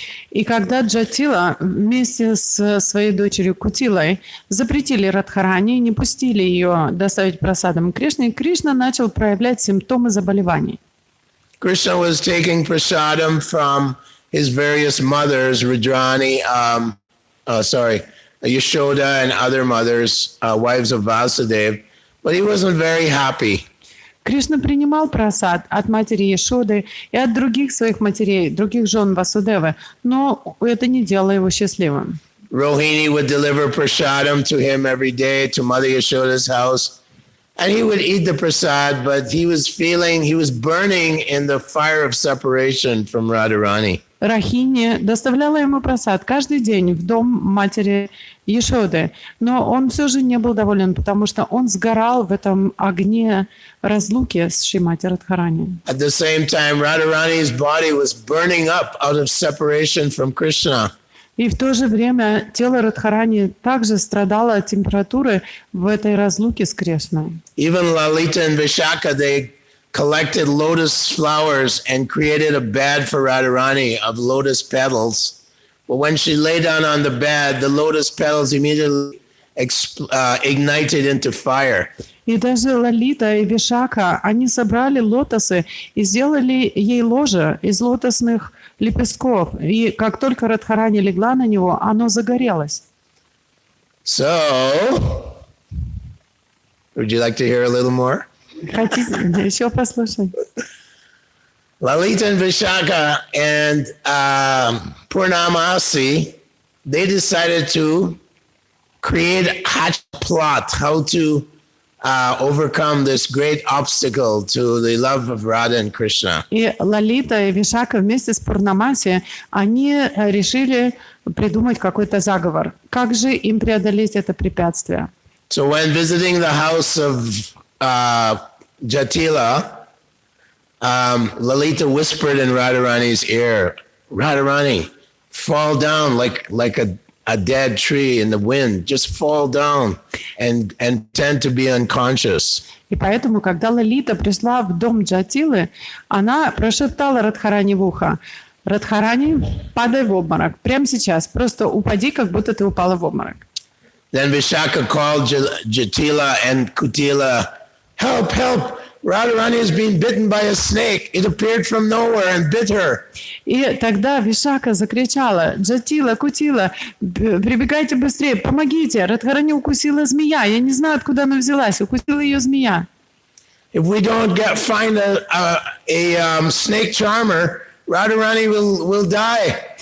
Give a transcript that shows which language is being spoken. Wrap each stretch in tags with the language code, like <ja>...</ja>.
<ru>И когда Джатила вместе с своей дочерью Кутилой запретили Радхарани, не пустили ее доставить прасадам Кришне, Кришна начал проявлять симптомы заболеваний.</ru> <en>Krishna was taking prasadam from his various mothers, Rudrani, Yashoda and other mothers, wives of Vasudeva, but he wasn't very happy.</en> <ru>Кришна принимал прасад от матери Яшоды и от других своих матерей, других жен Васудевы, но это не делало его счастливым.</ru> <en>Rohini would deliver prasadam to him every day to Mother Yashoda's house. And he would eat the prasad, but he was burning in the fire of separation from Radharani.</en> <ru>Рахини доставляла ему прасад каждый день в дом матери Яшоды, но он все же не был доволен, потому что он сгорал в этом огне разлуки с Шримати Радхарани.</ru> <en>At the same time, Radharani's body was burning up out of separation from Krishna.</en> <ru>И в то же время тело Радхарани также страдало от температуры в этой разлуке с Кришной.</ru> <en>Even Lalita and Vishaka, they collected lotus flowers and created a bed for Radharani of lotus petals. But when she lay down on the bed, the lotus petals immediately ignited into fire.</en> <ru>И даже Лолита и Вишака, они собрали лотосы и сделали ей ложе из лотосных лепестков. И как только Радхарани легла на него, оно загорелось.</ru> <en>So, would you like to hear a little more?</en> <ru>Хотите еще послушать?</ru> <en>Lalita and Vishaka and Purnamasi, they decided to create a plot how to overcome this great obstacle to the love of Radha and Krishna.</en> <ru>И Лолита и Вишака вместе с Пурнамаси, они решили придумать какой-то заговор. Как же им преодолеть это препятствие?</ru> <en>So when visiting the house of Jatila, Lalita whispered in Radharani's ear, Radharani, fall down like a dead tree in the wind. Just fall down and tend to be unconscious.</en> <ru>И поэтому, когда Лолита пришла в дом Джатилы, она прошептала Радхарани в ухо: Радхарани, падай в обморок. Прямо сейчас. Просто упади, как будто ты упала в обморок.</ru> <en>Then Vishaka called Jatila and Kutila, help, help. Radharani is being bitten by a snake. It appeared from nowhere and bit her.</en> <ru>И тогда Вишака закричала: Джатила, Кутила, прибегайте быстрее, помогите. Радхарани укусила змея. Я не знаю, откуда она взялась. Укусила ее змея.</ru> <en>If we don't find a snake charmer, Radharani will die.</en>